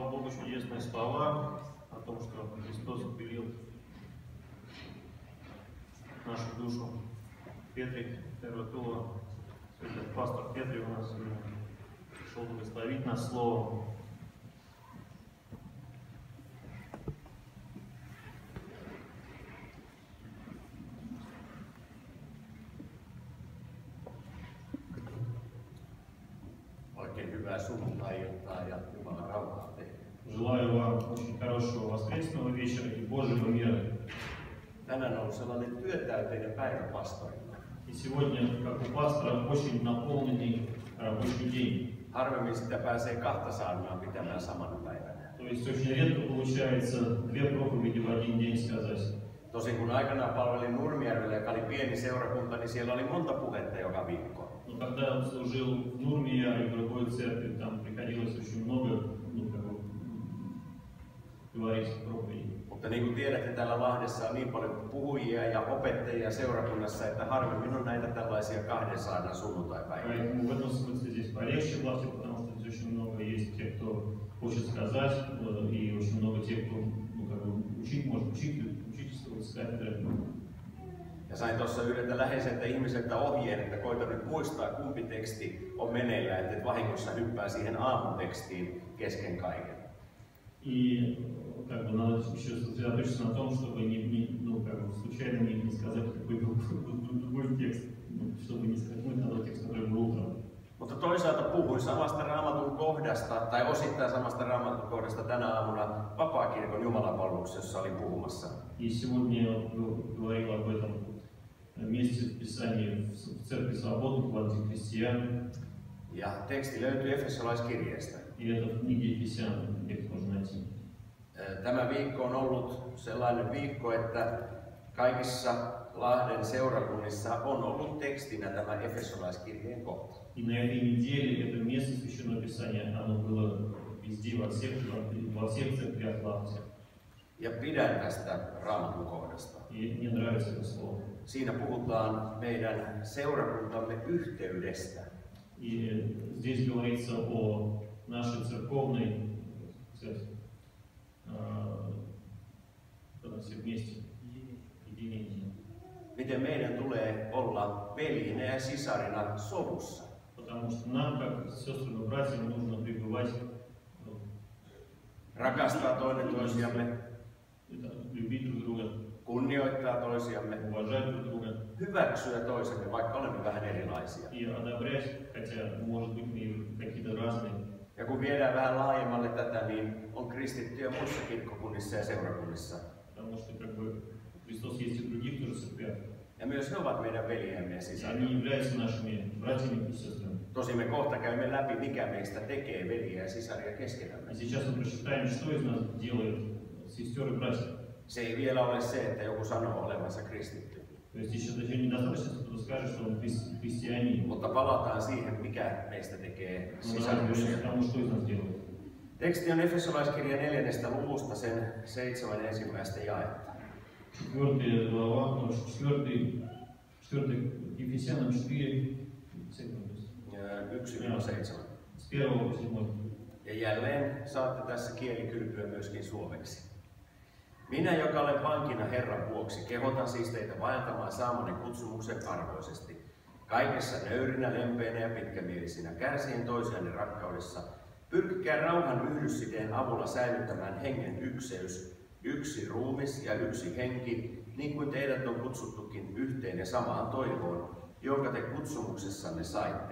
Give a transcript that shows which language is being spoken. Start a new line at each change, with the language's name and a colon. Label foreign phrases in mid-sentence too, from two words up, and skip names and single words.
Russian: чудесные слова о том, что Христос впилил нашу душу. Петрик, Терватула, пастор Петрик у нас пришел благословить нас словом.
Finnish: Oikein hyvää sunnuntai-iltaa ja Jumalan rauhaa teille.
Russian: Желаю вам очень хорошего воскресного вечера и Божьего мира.
Finnish: Tänään on ollut sellainen työtäyteinen päivä pastorilla.
Russian: И сегодня, как у пастора, очень наполненный рабочий день.
Finnish: Harvemmin sitä pääsee kahta saarnaa pitämään samana päivänä.
Russian: То есть очень редко получается две проповеди в один день сказать.
Finnish: Tosin kun aikanaan palvelin Nurmijärvellä, joka oli pieni seurakunta, niin siellä oli monta puhetta joka viikko.
Russian: Но когда служил в Нурмияре, в другой церкви, там приходилось очень много говорить проповедей.
Finnish: Mutta niin kuin tiedätte, täällä Lahdessa on niin paljon puhujia ja opettajia seurakunnassa, että harvemmin on näitä tällaisia kahden saarnan sunnuntaipäiviä.
Russian: Поэтому в этом смысле здесь полегче в Лахте, потому что здесь очень много есть тех, кто хочет сказать, и очень много тех, кто учить, может учительствовать с кафедры.
Finnish: Ja sain tuossa yhdeltä läheiseltä ihmiseltä ohjeen, että koita nyt muistaa, kumpi teksti on meneillään, että et vahingossa hyppää siihen aamutekstiin kesken kaiken.
Russian: И как бы надо еще сосредоточиться на том, чтобы случайно не сказать какой другой текст, чтобы не сказать того текста, который был утром.
Finnish: Mutta toisaalta puhuin samasta raamatun kohdasta, tai osittain samasta raamatun kohdasta tänä aamuna Vapaakirkon jumalapalveluksessa, jossa olin puhumassa.
Russian: И сегодня я говорил об этом месте в Писании в Церкви Свободных, в Ладе Христиан.
Finnish: Ja teksti löytyy Efesolaiskirjeestä.
Russian: И это в книге Ефесян, где их можно найти.
Finnish: Tämä viikko on ollut sellainen viikko, että kaikissa Lahden seurakunnissa on ollut tekstinä tämä Efesolaiskirjeen kohta.
Russian: И на этой неделе это место Священного Писания, оно было везде, во всех церквях Лахти.
Finnish: Ja pidän tästä raamatun kohdasta.
Russian: И мне нравится это слово.
Finnish: Siinä puhutaan meidän seurakuntamme yhteydestä.
Russian: И здесь говорится о нашей церковной, когда все вместе, единении.
Finnish: Miten meidän tulee olla veljinä ja sisarina sovussa.
Russian: Потому что нам, как сестрам и братьям, нужно пребывать,
Finnish: Rakastaa toinen toisiamme,
Russian: любить друг друга,
Finnish: kunnioittaa toisiamme,
Russian: уважать друг друга
Finnish: hyväksyä toisemme, vaikka olemme vähän erilaisia.
Russian: и одобрять, хотя, может быть, мы какие-то разные.
Finnish: Ja kun viedään vähän laajemmalle tätä, niin on kristittyjä muissa kirkkokunnissa ja seurakunnissa.
Russian: Потому что как бы Христос есть и в других тоже церквях.
Finnish: Ja myös he ovat meidän veljemme ja
Russian: И
Finnish: sisarina.
Russian: они являются нашими братьями и сестрами.
Finnish: Tosi me kohta käymme läpi, mikä meistä tekee veljiä ja sisaria keskenämme.
Russian: И сейчас мы прочитаем, что из нас делает сестер и братьев.
Finnish: Se ei vielä ole se, että joku sanoo olevansa kristitty.
Russian: То есть еще даже недостаточно, что кто-то скажет, что он христианин.
Finnish: Mutta palataan siihen, mikä meistä tekee
Russian: Но надо
Finnish: sisaruksia.
Russian: потому, что из нас делает.
Finnish: Teksti on Efesolaiskirjan 4. luvusta sen 7. ensimmäistä jaetta.
Russian: 4 глава, 4 Ефесянам 4, 1-7. с 1 по 7.
Finnish: Ja jälleen saatte tässä kielikylpyä myöskin suomeksi. Minä, joka olen vankina Herran vuoksi, kehotan siis teitä vaeltamaan saamani kutsumuksen arvoisesti. Kaikessa nöyrinä, lempeinä ja pitkämielisinä, kärsien toisianne rakkaudessa. Pyrkikää rauhan yhdyssiteen avulla säilyttämään hengen ykseys, yksi ruumis ja yksi henki, niin kuin teidät on kutsuttukin yhteen ja samaan toivoon, jonka te kutsumuksessanne saitte.